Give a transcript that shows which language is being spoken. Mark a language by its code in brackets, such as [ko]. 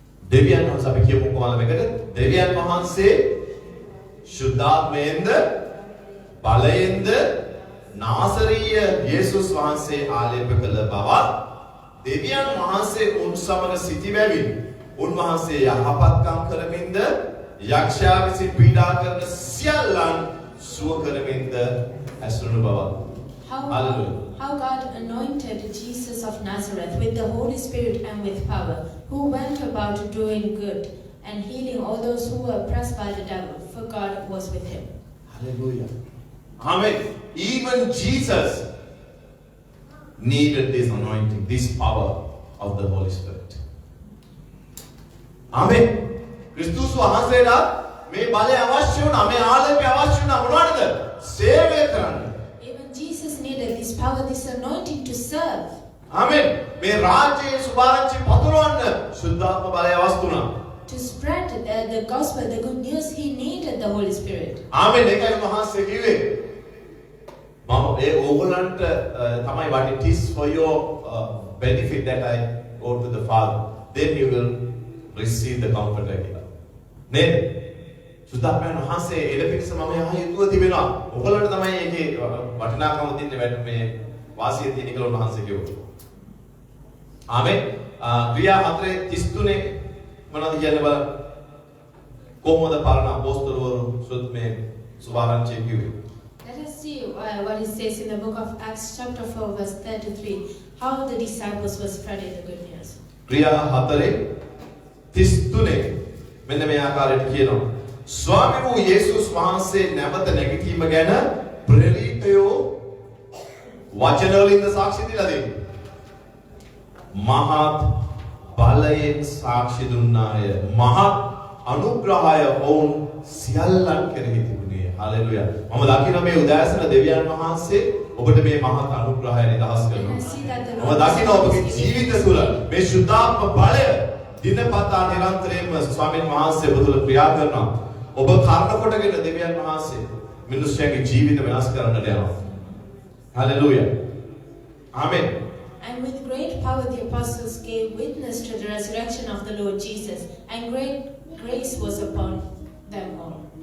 [si] දෙවියන් වහන්සේ අපි කියමු කොහොමද මේකට? දෙවියන් වහන්සේ ශුද්ධාත්මයෙන්ද බලයෙන්ද නාසරීය යේසුස් වහන්සේ ආලේප කළ බවත් දෙවියන් වහන්සේ උන් සමග සිටිබැවින් උන්වහන්සේ යහපත්කම් කරමින්ද යක්ෂයා විසින් පීඩා කරන සියල්ලන් සුව කරමින්ද ඇසුරුණු බවත්. [en] How God anointed Jesus of Nazareth with the Holy Spirit and with power, who went about doing good and healing all those who were oppressed by the devil, for God was with him. Hallelujah. Amen. Even Jesus needed this anointing, this power of the Holy Spirit. Amen. [si] Christus වහන්සේලා මේ බලය අවශ්‍ය වුණා, මේ ආලේපය අවශ්‍ය වුණා මොනවද? සේවය කරන්න. [en] Even Jesus needed this power, this anointing to serve. Amen. [si] මේ රාජ්‍යයේ සුභාරංචි පතුරවන්න සුද්ධාත්ම බලය අවශ්‍ය වුණා. [en] To spread the gospel, the good news, he needed the Holy Spirit. [si] Amen. ඒකයි වහන්සේ කිව්වේ. මම ඒ ඕගොල්ලන්ට තමයි [en] what it is for your benefit that I go to the Father. Then you will receive the comforter [si] කියලා. නේද? සුද්ධාත්මයන් වහන්සේ එළපිරිස මම යහ යුතුව තිබෙනවා. ඔයගොල්ලන්ට තමයි ඒකේ වටිනාකම තියෙන්නේ මේ වාසිය තියෙන කියලා උන්වහන්සේ කිව්වා. ආමෙන්. ක්‍රියා 4:33 මොනවද කියන්නේ බලන්න. කොහොමද පරණ අපොස්තලවරු මේ සුභාරංචිය කිව්වේ? [en] Let us see what it says in the book of Acts chapter 4 verse 33, how the disciples were spreading the good news. [si] ක්‍රියා 4:33 මෙන්න මේ ආකාරයට කියනවා. ස්වාමී වූ යේසුස් වහන්සේ නැවත නැගිටීම ගැන ප්‍රේරිතයෝ වචන වලින් සාක්ෂි දීලා දෙන්නේ. මහත් බලයෙන් සාක්ෂි දුන්නාය. මහත් අනුග්‍රහය වුන් සියල්ලන් කෙරෙහි තිබුණේ. හලෙලුයා. මම දකිනවා මේ උදෑසන දෙවියන් වහන්සේ ඔබට මේ මහත් අනුග්‍රහය නිදහස් කරනවා. මම දකිනවා ඔබගේ ජීවිත තුළ මේ සුද්ධාත්ම බලය දිනපතා නිරන්තරයෙන්ම ස්වාමීන් වහන්සේ ඔබ තුළ ක්‍රියා කරනවා. ඔබ කර්ණ කොටගෙන දෙවියන් වහන්සේ මිනිස්යාගේ ජීවිත වෙනස් කරන්නට යනවා. Hallelujah. Amen. [en] And with great power the apostles gave witness to the resurrection of the Lord Jesus, and great grace was upon them all.